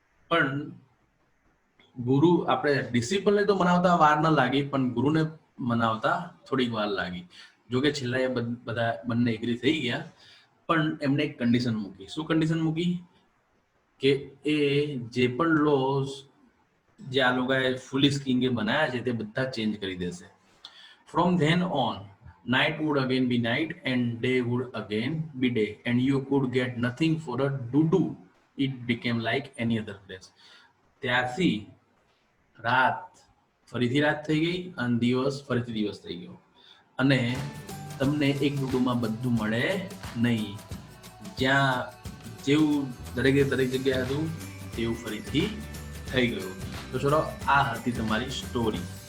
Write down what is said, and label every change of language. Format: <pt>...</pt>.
<gu>પણ ગુરુ આપણે ડિસિપ્લિનને તો મનાવતા વાર ન લાગી, પણ ગુરુને મનાવતા થોડીક વાર લાગી. જોકે છેલ્લા એ બધા બંને એગ્રી થઈ ગયા, પણ એમને એક કન્ડિશન મૂકી. શું કન્ડિશન મૂકી? કે એ જે પણ લોઝ જે આ લોકોએ ફુલિશ કિંગે બનાવ્યા છે તે બધા ચેન્જ કરી દેશે.</gu> <en>From then on, night would again be night and day would again be day, and you could get nothing for a do. It became like any other place.</en> <gu>ત્યારથી રાત ફરીથી રાત થઈ ગઈ અને દિવસ ફરીથી દિવસ થઈ ગયો અને તમને એક ડૂડુમાં બધું મળે નહીં. જ્યાં જેવું દરેક જગ્યાએ હતું તેવું ફરીથી થઈ ગયું. તો ચલો આ હતી તમારી સ્ટોરી.</gu>